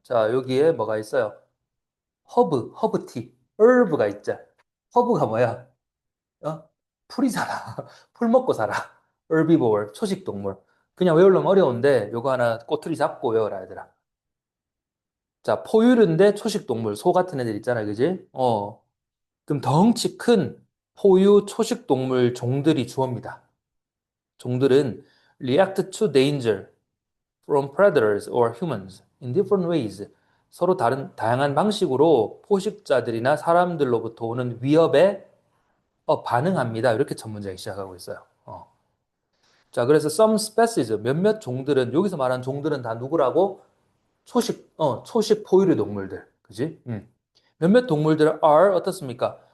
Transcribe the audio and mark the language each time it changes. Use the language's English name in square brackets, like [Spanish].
[Korean] 자, 여기에 뭐가 있어요? 허브티. herb가 있죠. 허브가 뭐야? 어? 풀이잖아. 풀 먹고 살아. herbivore, 초식 동물. 그냥 외우려면 어려운데 요거 하나 꼬투리 잡고 외워라 얘들아. 자, 포유류인데 초식 동물, 소 같은 애들 있잖아, 그지? 그럼 덩치 큰 포유 초식 동물 종들이 주어입니다. 종들은 [English] react to danger from predators or humans in different ways. [Korean] 서로 다양한 방식으로 포식자들이나 사람들로부터 오는 위협에 반응합니다. 이렇게 첫 문장이 시작하고 있어요. 자, 그래서 some species, 몇몇 종들은, 여기서 말하는 종들은 다 누구라고? 초식 포유류 동물들. 그지? 몇몇 동물들은 are 어떻습니까?